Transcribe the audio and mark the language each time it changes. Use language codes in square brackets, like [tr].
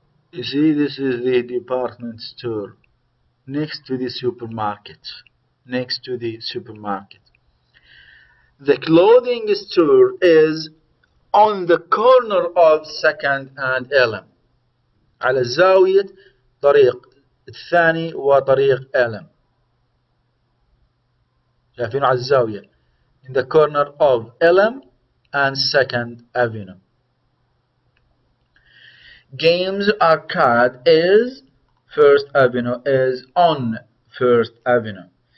[en] You see, this is the department store next to the supermarket. Next to the supermarket. The clothing store is on the corner of 2nd and Elm. [ar] على زاوية طريق الثاني وطريق Elm. شايفينه على الزاوية. [en] In the corner of Elm and 2nd Avenue. Games Arcade is First Avenue is on First Avenue.